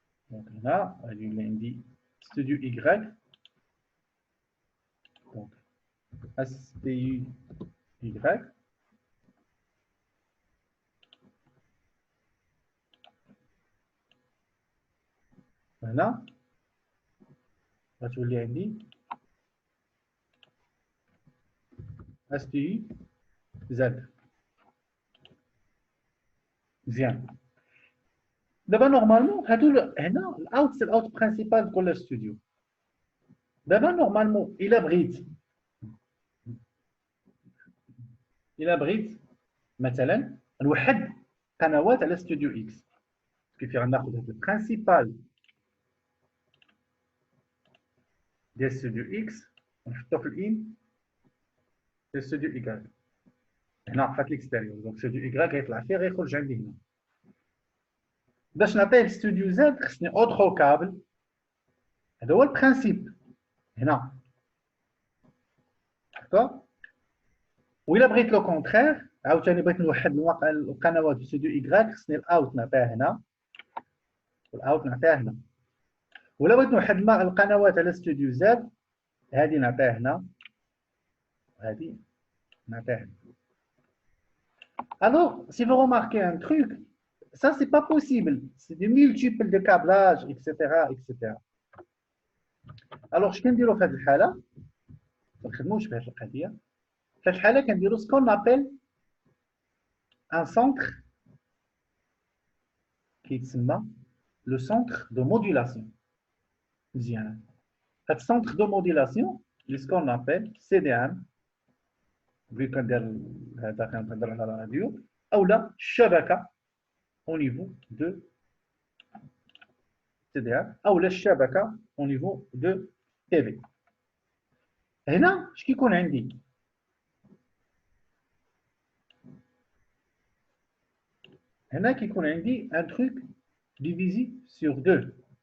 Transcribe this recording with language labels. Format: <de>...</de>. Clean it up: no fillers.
<fr>Donc là il a dit studio Y donc STU Y voilà</fr> <ar>غتولي عندي</ar> <fr>STU Z.</fr> <ar>مزيان دابا نورمالمون هادو هنا الاوت سي الاوت برينسيبال ديال كل ستوديو. دابا نورمالمون الا بغيت مثلا نوحد قنوات على ستوديو اكس كيف غناخذ هذا البرينسيبال ديال ستوديو اكس ونحطو في الان ديال ستوديو Y هنا في الاكستيريور. دونك ستوديو Y غيطلع فيه غيخرج عندي هنا. باش نعطيه ستوديو زد خصني اوترو كابل. هذا هو البرينسيپ هنا داكوغ. وإلا بغيت لو كونترير عاوتاني بغيت نوحد القنوات في ستوديو Y خصني الاوت نعطيها هنا والاوت نعطيها هنا. ولا بغيت نوحد القنوات على ستوديو زاد هذه نعطيها هنا وهذه نعطيها هنا.</ar> <fr>Alors, si vous remarquez un truc, ça, c'est pas possible. C'est des multiples de câblage, etc., etc. Alors, je</fr> <ar>كنديروا في هذه الحالة ما نخدموش بهذه القضية. في هذه الحالة كنديروا</ar> <fr>ce qu'on appelle un centre qui</fr> <ar>يتسمى</ar> <fr>le centre de modulation.</fr> <ar>مزيان. هذا</ar> <fr>centre de modulation c'est ce qu'on appelle CDM. vu</fr> <ar>كندير هذا كنهضر على الراديو أو لا الشبكة</ar> <fr>au niveau de CDM</fr> <ar>أو لا الشبكة</ar> <fr>au niveau de TV.</fr> <ar>هنا اش كيكون عندي؟ هنا كيكون عندي</ar> <fr>un truc divisé sur 2.</fr>